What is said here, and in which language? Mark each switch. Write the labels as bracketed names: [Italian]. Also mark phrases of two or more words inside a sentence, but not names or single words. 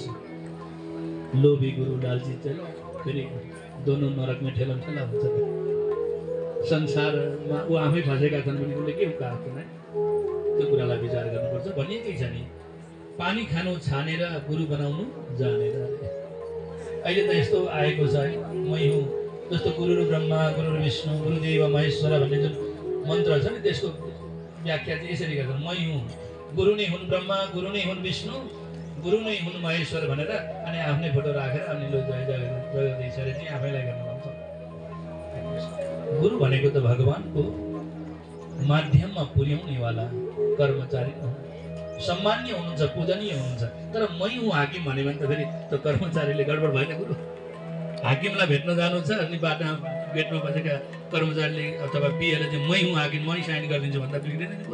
[Hindi] लोभी गुरु लालची चेला [Nepali] फेरि दोनों नरकमा ठेलम ठेला हुन्छ। संसारमा ऊ आफै फसेका छन् भने उसले के उकाएको नै त्यो कुरालाई विचार गर्नुपर्छ। भनिएकै छ नि, पानी खानु छानेर गुरु बनाउनु जानेर। अहिले त यस्तो आएको छ है, मै हुँ जस्तो [Sanskrit] गुरुर् ब्रह्मा गुरुर् विष्णु गुरुदेव महेश्वर [Nepali] भन्ने जुन मन्त्र छ नि त्यसको व्याख्या चाहिँ यसरी गर्छन्। मै हुँ गुरु नै हुन् ब्रह्मा, गुरु नै हुन् विष्णु, गुरु नै हुन् महेश्वर भनेर अनि आफ्नै फोटो राखेर अनि लो जय जय जगदीश्वरी चाहिँ आफैलाई गर्न लाउँछ। गुरु भनेको त भगवानको माध्यममा पुर्याउनेवाला कर्मचारी सम्मान्य हुनुहुन्छ, पूजनीय हुनुहुन्छ। तर मै हुँ हाकिम भन्यो भने त फेरि त्यो कर्मचारीले गडबड भएन। गुरु हाकिमलाई भेट्न जानु छ अनि बाटोमा गेटमा बसेका कर्मचारीले अथवा पिएले चाहिँ मै हुँ हाकिम, मै साइन गरिदिन्छु भन्दा बिग्रिँदैन नि।